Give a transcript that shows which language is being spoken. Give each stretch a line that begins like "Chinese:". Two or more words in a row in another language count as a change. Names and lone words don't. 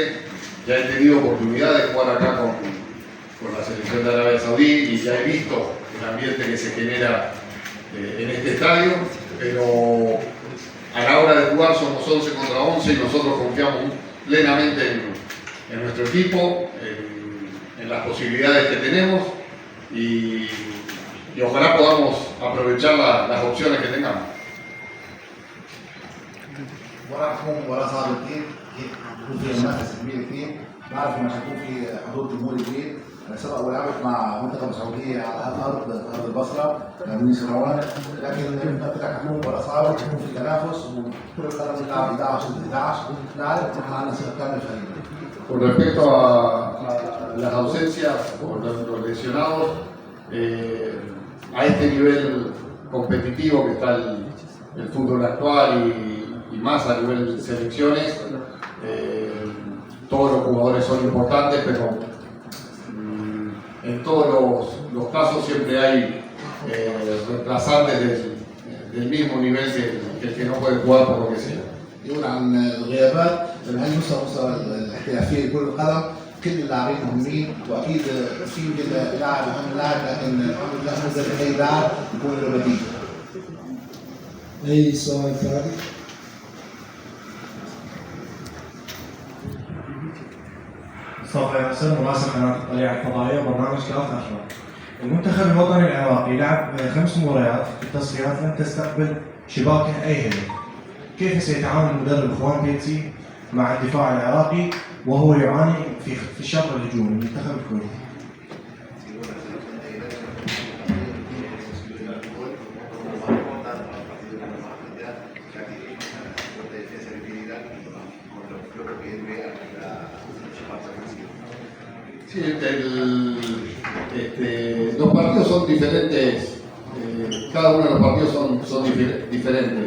Spanish: Ya he tenido oportunidad de jugar acá con la selección de Arabia Saudí y ya he visto el ambiente que se genera en este estadio, pero a la hora de jugar somos 11 contra 11 y nosotros confiamos plenamente en nuestro equipo, en las posibilidades que tenemos y ojalá podamos aprovechar las opciones que tengamos.
Arabic: مباراة تكون مباراة صعبة كثير، يكون فيها منافسة كبيرة كثير، بعرف انه حيكون في حضور جمهوري كبير. انا سبق ولعبت مع منتخب السعودية على أرض البصرة من سنوات، لكن قلت لك حتكون مباراة صعبة، حيكون في تنافس وكل القدم تلعب 11 ضد 11، نعرف نحن عندنا ثقة كاملة في فريقنا.
Spanish: Con respecto a las ausencias o los lesionados, a este nivel competitivo que está el fútbol actual y más a nivel de selecciones, todos los jugadores son importantes, pero en todos los casos siempre hay reemplazantes del mismo nivel que el que no puede jugar por lo que sea.
Arabic: يقول عن الغيابات لما هي مستوى الاحترافيه لكره القدم، كل اللاعبين مهمين واكيد في يمكن لاعب اهم لاعب، لكن الحمد لله نقدر اي لاعب يكون له بديل. اي سؤال ثاني؟ مصطفى ياسر، مراسل قناه الطليعه الفضائيه وبرنامج كاف اشرف. المنتخب الوطني العراقي لعب 5 مباريات في التصفيات لم تستقبل شباكه اي هدف. كيف سيتعامل المدرب خوان بيتسي مع الدفاع العراقي وهو يعاني في الشق الهجومي المنتخب الكويتي؟
Spanish: Sí, los partidos son diferentes, cada uno de los partidos son diferentes.